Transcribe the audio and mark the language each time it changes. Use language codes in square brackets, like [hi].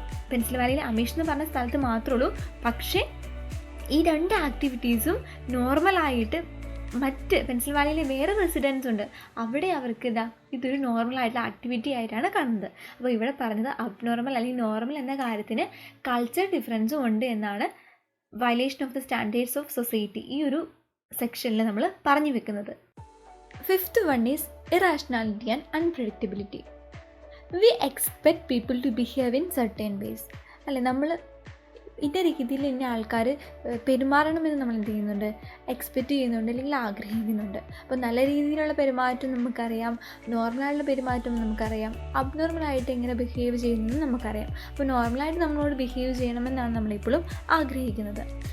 [ml] പെൻസിൽവാനിയയിലെ അമീഷ് എന്ന് പറഞ്ഞ സ്ഥലത്ത് മാത്രമേ ഉള്ളൂ. പക്ഷേ ഈ രണ്ട് ആക്ടിവിറ്റീസും നോർമലായിട്ട് മറ്റ് പെൻസിൽവാനിയയിലെ വേറെ റെസിഡൻസ് ഉണ്ട്, അവിടെ അവർക്ക് ഇതൊരു നോർമൽ ആയിട്ടുള്ള ആക്ടിവിറ്റി ആയിട്ടാണ് കാണുന്നത്. അപ്പോൾ ഇവിടെ പറഞ്ഞത് അബ്നോർമൽ അല്ലെങ്കിൽ നോർമൽ എന്ന കാര്യത്തിന് കൾച്ചർ ഡിഫറൻസും ഉണ്ട് എന്നാണ് violation of the standards of society ഈ ഒരു സെക്ഷനിൽ നമ്മൾ പറഞ്ഞു വെക്കുന്നത്. [en] Fifth one is irrationality and unpredictability. We expect people to behave in certain ways. [ml] അല്ലെ, നമ്മൾ ഇന്ന രീതിയിൽ ഇന്ന ആൾക്കാർ പെരുമാറണമെന്ന് നമ്മൾ എന്ത് ചെയ്യുന്നുണ്ട്, എക്സ്പെക്റ്റ് ചെയ്യുന്നുണ്ട്, അല്ലെങ്കിൽ ആഗ്രഹിക്കുന്നുണ്ട്. അപ്പോൾ നല്ല രീതിയിലുള്ള പെരുമാറ്റം നമുക്കറിയാം, നോർമലായിട്ടുള്ള പെരുമാറ്റം നമുക്കറിയാം, അബ്നോർമലായിട്ട് എങ്ങനെ ബിഹേവ് ചെയ്യുന്നത് നമുക്കറിയാം. അപ്പോൾ നോർമലായിട്ട് നമ്മളോട് ബിഹേവ് ചെയ്യണമെന്നാണ് നമ്മളിപ്പോഴും ആഗ്രഹിക്കുന്നത്.